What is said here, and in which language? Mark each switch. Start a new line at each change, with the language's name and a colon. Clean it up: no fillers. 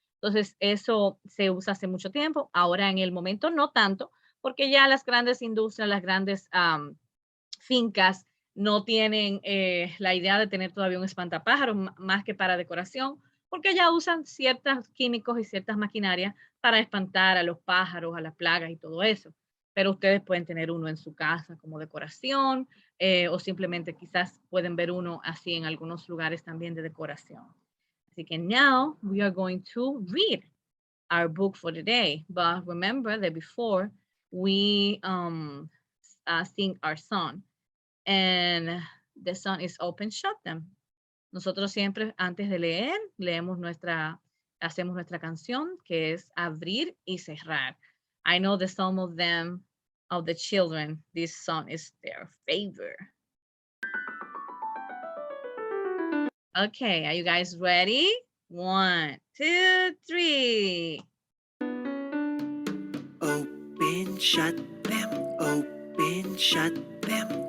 Spanish: Entonces, eso se usa hace mucho tiempo. Ahora, en el momento, no tanto, porque ya las grandes industrias, las grandes fincas no tienen la idea de tener todavía un espantapájaros más que para decoración, porque ya usan ciertos químicos y ciertas maquinarias para espantar a los pájaros, a las plagas y todo eso. Pero ustedes pueden tener uno en su casa como decoración o simplemente quizás pueden ver uno así en algunos lugares también de decoración. Así que
English: now we are going to read our book for the day. But remember that before we sing our song and the song is open, shut them.
Spanish: Nosotros siempre antes de leer, hacemos nuestra canción que es abrir y cerrar.
English: I know that some of them, of the children, this song is their favorite. Okay, are you guys ready? 1, 2, 3. Open, shut them, open, shut them.